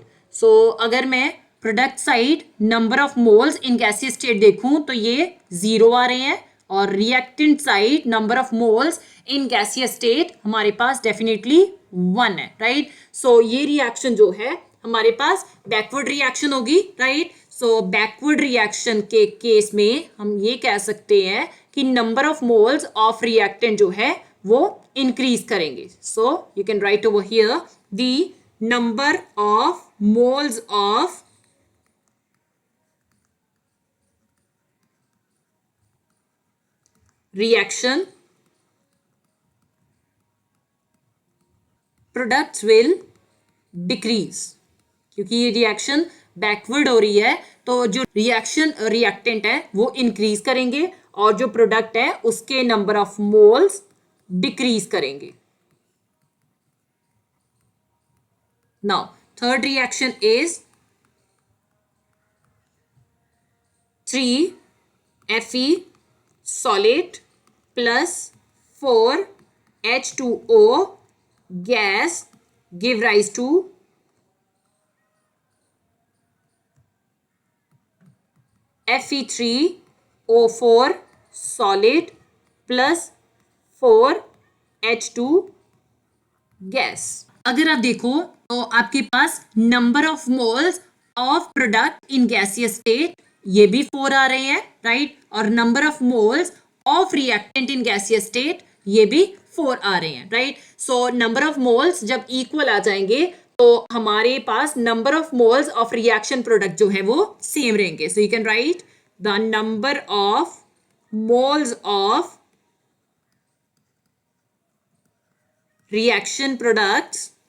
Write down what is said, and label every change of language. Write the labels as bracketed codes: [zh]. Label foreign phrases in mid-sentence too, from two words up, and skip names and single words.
[hi] सो अगर मैं [en] product side number of moles in gaseous state [hi] देखूं तो ये 0 आ रहे हैं और [en] reactant side number of moles in gaseous state [hi] हमारे पास डेफिनेटली 1 है, राइट? सो ये रिएक्शन जो है हमारे पास [en] backward reaction [hi] होगी, राइट? सो [en] backward reaction [hi] के केस में हम ये कह सकते हैं कि [en] number of moles of reactant [hi] जो है वो इंक्रीज करेंगे. [en] so you can write over here the number of moles of reaction products will decrease. [hi] क्योंकि ये [en] reaction backward [hi] हो रही है तो जो [en] reaction reactant [hi] है वो इंक्रीज करेंगे और जो प्रोडक्ट है उसके [en] number of moles [hi] डिक्रीज करेंगे. [en] now third reaction is 3Fe solid plus 4H2O gas give rise to Fe3O4 solid plus 4H2 गैस। [hi] अगर आप देखो तो आपके पास [en] number of moles of product in gaseous state [hi] ये भी 4 आ रहे हैं, राइट, और [en] number of moles of reactant in gaseous state [hi] ये भी 4 आ रहे हैं, राइट। सो [en] number of moles [hi] जब इक्वल आ जाएंगे तो हमारे पास [en] number of moles of reaction product [hi] जो है वो सेम रहेंगे। [en] so you can write the number of moles of reaction products